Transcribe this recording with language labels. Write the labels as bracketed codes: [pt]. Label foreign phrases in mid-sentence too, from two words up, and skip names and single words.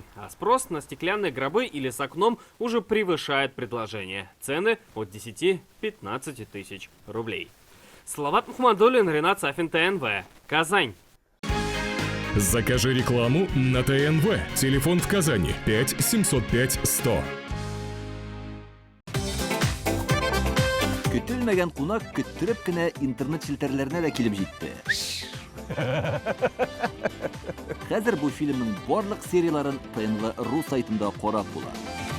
[ru] А спрос на стеклянные гробы или с окном уже превышает предложение. Цены от 10-15 тысяч рублей. Салават Мухаммадуллин, Ренат Сафин, ТНВ. Казань. Закажи рекламу на ТНВ. Телефон в Казани 5 705 100. [tt] Көтелмәгән кунак көттөреп кенә интернет челтәрләренә дә килеп җитте. Хәзер бу фильмның барлык серияларын ТНВ.ру сайтында карап була.